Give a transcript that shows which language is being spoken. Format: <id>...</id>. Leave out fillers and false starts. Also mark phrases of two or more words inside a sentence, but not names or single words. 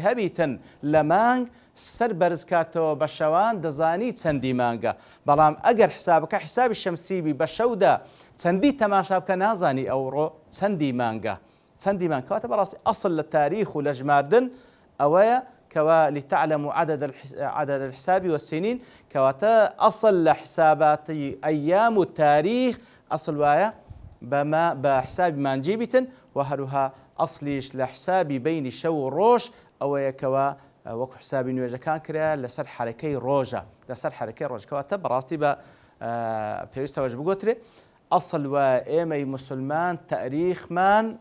<ckb>هەبیتن لە مانگ سەر بەرز کاتەوە بە شەوان دەزانی چەندی مانگە بەڵام ئەگەر حسابەکە حسابی شەمسیبی بە شەودا چەندی تەماشا بکە نازانی ئەوڕۆ چەندی مانگە چەندی مانگ کەواتە بەڕاستی ئەسڵ لە تاریخ و لە ژماردن ئەوەیە کەوا</ckb> <ar>لتعلموا عدد الحساب والسنين</ar> <ckb>کەواتە ئەسڵ لە حساباتی ئەیام و تاریخ ئەسڵ وایە بە حسابی مانجی بیتن و هەروها ئەسلیش لە حسابی بینی شەو و ڕۆژ ئەوەیە کەوا وەکو حسابی نوێژەکان کرا لەسەر حرەکەی ڕۆژە لەسەر حرەکەی ڕۆژ کەواتە بەڕاستی بە پێویستەوەش بگوترێ ئەسڵ وە ئێمەی مسلمان تاریخمان</ckb>